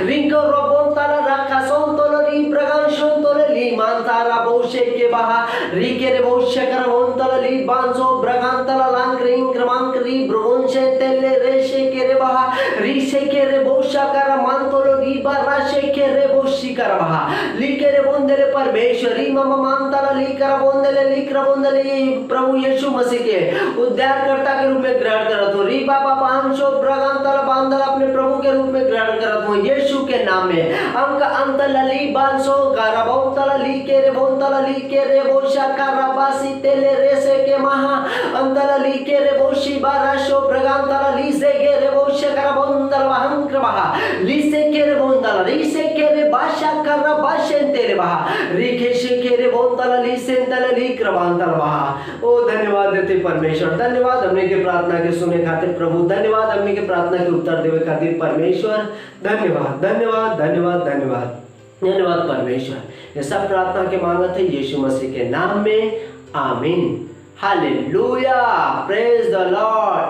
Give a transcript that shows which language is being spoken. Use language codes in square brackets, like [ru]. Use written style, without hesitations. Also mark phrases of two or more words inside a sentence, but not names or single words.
[bho] रिंको रो बोंता ला रखा सोन तोलो री प्रगन सोन तोलो ली मानता रा बोशे के बहा रिके रे बोशा कर बोंता ली बांसो ब्रगांतला लांक्रिंग क्रमांकरी ब्रोंशे तेले रेशे के रे बहा रिशे के रे बोशा कर मानतोलो री बाराशे के रे बोशी कर बहा ली के रे बोंदले परमेश्वरी मम मानतला ली कर बोंदले प्रभु यीशु मसीह के उद्धारकर्ता के रूप में ग्रहण करत हो री बाबा पांचो ब्रगांतला बांदल अपने प्रभु के रूप में ग्रहण करत हो यीशु के नाम में। अंक अंतला ली बांसो गारा बोंतला ली के रे बोशा कर बासी तेले रेसे के महा अंतला ली के रे बोशी बाराशो प्रगांतला ली से के रे बोशा कर बोंदल वहं कृबहा ली से के रे बोंदला री से के रे बाशा कर बाशें तेरे बहा री के से के रे बोंदला ली से तला ली कृबांतल बहा। ओ धन्यवाद देते परमेश्वर, धन्यवाद हमने के प्रार्थना के सुने खातिर प्रभु, धन्यवाद हमने के प्रार्थना के उत्तर देवे खातिर परमेश्वर, धन्यवाद धन्यवाद धन्यवाद धन्यवाद धन्यवाद परमेश्वर। ये सब प्रार्थना के मांगत है यीशु मसीह के नाम में, आमीन। [en] Hallelujah, praise the Lord.